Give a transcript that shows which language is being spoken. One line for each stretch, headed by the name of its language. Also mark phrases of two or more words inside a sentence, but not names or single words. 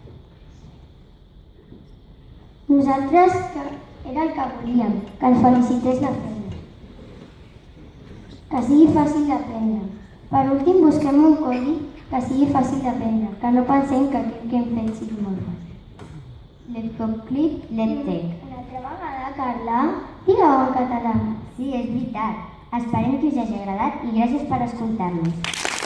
Catalan: Nosaltres era el que volíem, que el felicités la feina. Que sigui fàcil d'aprendre. Per últim, busquem un codi que sigui fàcil d'aprendre, que no pensem que aquest que hem fet sigui molt fàcil.
English: Let's go click, let's take.
Catalan: Una altra vegada, Carla, digue-ho en català. Sí, és veritat. Esperem que us hagi agradat i gràcies per escoltar-nos.